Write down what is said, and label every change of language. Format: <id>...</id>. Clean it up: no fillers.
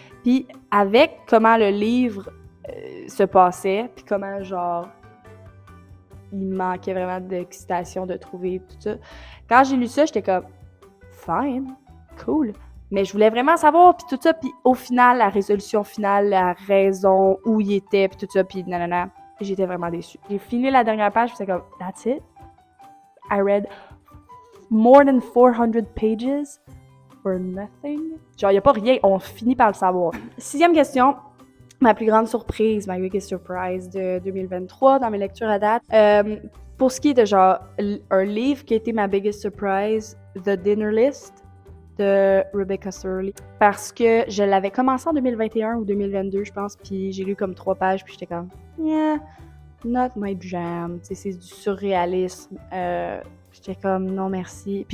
<fr>Puis avec comment le livre se passait puis comment genre il manquait vraiment d'excitation de trouver tout ça. Quand j'ai lu ça, j'étais comme</fr> <en>fine, cool.</en> <fr>Mais je voulais vraiment savoir, puis tout ça, puis au final, la résolution finale, la raison, où il était, puis tout ça, puis nanana, j'étais vraiment déçue. J'ai fini la dernière page, puis c'est comme,</fr> <en>that's it. I read more than 400 pages for nothing.</en> <fr>Genre, il n'y a pas rien, on finit par le savoir. 6e question, ma plus grande surprise,</fr> <en>my biggest surprise</en> <fr>de 2023 dans mes lectures à date. Pour ce qui est de genre, un livre qui a été ma biggest surprise, The Dinner List, de Rebecca Surley, parce que je l'avais commencé en 2021 ou 2022, je pense, puis j'ai lu comme 3 pages, puis j'étais comme,</fr> <en>yeah, not my jam,</en> <fr>tu sais, c'est du surréalisme, j'étais comme, non merci.</fr>